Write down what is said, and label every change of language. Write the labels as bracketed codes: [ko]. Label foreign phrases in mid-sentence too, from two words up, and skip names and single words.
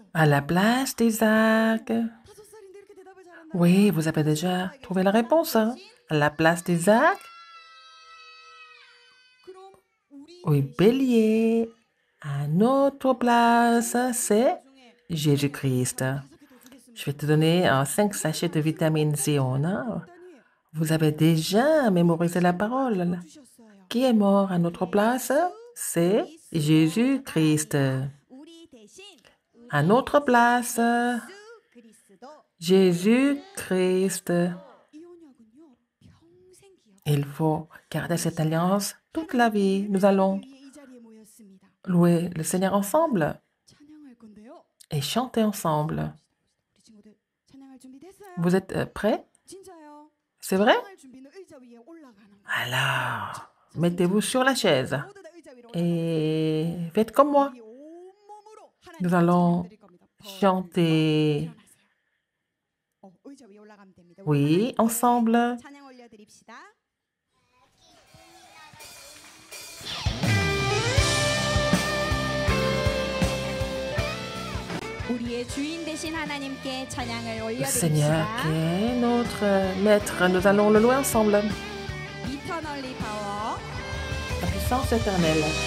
[fr] À la place d'Isaac. [ko] 5살인데 이렇게 대답을 잘한다. [fr] Oui, vous avez déjà trouvé la réponse. Hein? À la place d'Isaac. [ko] 그럼 우리 [fr] Oui, bélier. À notre place, c'est Jésus-Christ. Je vais te donner 5 sachets de vitamine C. Hein? Vous avez déjà mémorisé la parole. Qui est mort à notre place? C'est Jésus-Christ. [ko] 우리 대신 [fr] À notre place, [ko] 그리스도 [fr] Jésus-Christ. [ko] 이 언약은요 평생 기억. [fr] Il faut garder cette alliance toute la vie. Nous allons [ko] 우리 이 자리에 모였습니다. [fr] louer le Seigneur ensemble [ko] 찬양할 건데요. [fr] et chanter ensemble. [ko] 우리 친구들 찬양할 준비 됐어요? [fr] Vous êtes prêts? [ko] 진짜요? [fr] C'est vrai? [ko] 찬양할 준비는 의자 위에 올라가는 거. [fr] Alors, mettez-vous sur la chaise [ko] 모두 다 의자 위로 올라가세요. [fr] et faites comme moi. [ko] 우리 온몸으로 하나님께 [fr] Nous allons [ko] 찬양드릴 겁니다. [fr] chanter, [ko] 일어나세요. 의자 위에 올라가면 됩니다. 우리 [fr] oui, [ko] 하나님께 [fr] ensemble. [ko] 찬양 올려드립시다. 우리의 주인 되신 하나님께 찬양을 [fr] Le Seigneur qui [ko] 올려드립시다. [fr] est notre maître, nous allons le louer ensemble. [en] Eternally power. [fr] La puissance éternelle.